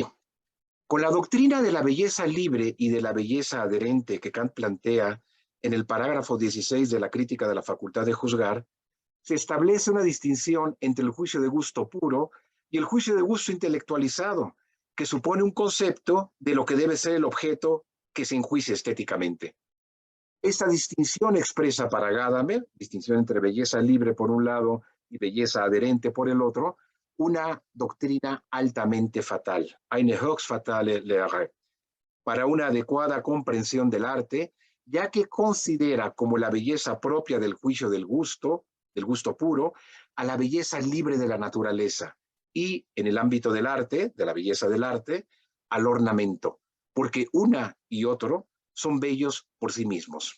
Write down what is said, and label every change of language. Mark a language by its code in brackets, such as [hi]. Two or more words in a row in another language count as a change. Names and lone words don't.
[es] Con la doctrina de la belleza libre y de la belleza adherente que Kant plantea en el parágrafo 16 de la crítica de la facultad de juzgar, se establece una distinción entre el juicio de gusto puro y el juicio de gusto intelectualizado, que supone un concepto de lo que debe ser el objeto que se enjuicia estéticamente. Esta distinción expresa para Gadamer, distinción entre belleza libre por un lado y belleza adherente por el otro, una doctrina altamente fatal, [de] eine höchst fatale Lehre, [es] para una adecuada comprensión del arte, ya que considera como la belleza propia del juicio del gusto puro, a la belleza libre de la naturaleza, y en el ámbito del arte, de la belleza del arte, al ornamento, porque una y otro son bellos por sí mismos.